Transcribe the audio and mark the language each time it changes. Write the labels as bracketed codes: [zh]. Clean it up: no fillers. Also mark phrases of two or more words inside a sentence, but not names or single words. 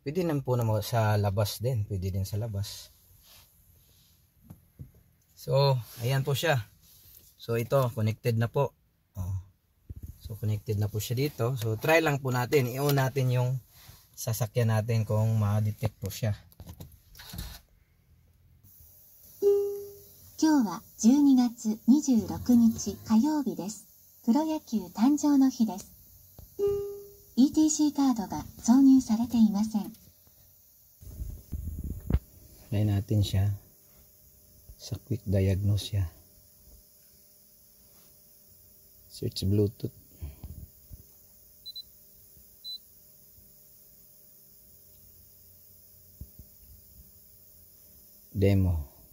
[tl] Pwede naman po naman sa labas din. Pwede din sa labas. So, ayan po siya. So, ito, connected na po. Oh. So, connected na po siya dito. So, try lang po natin. I-on natin yung sasakyan natin kung ma-detect po siya. [ja] 今日は12月26日火曜日です。プロ野球誕生の日です。ETC カードが挿入されていません。 [tl] Try natin siya. Sa [en] quick diagnose [tl] siya. [en] Search Bluetooth. Demo.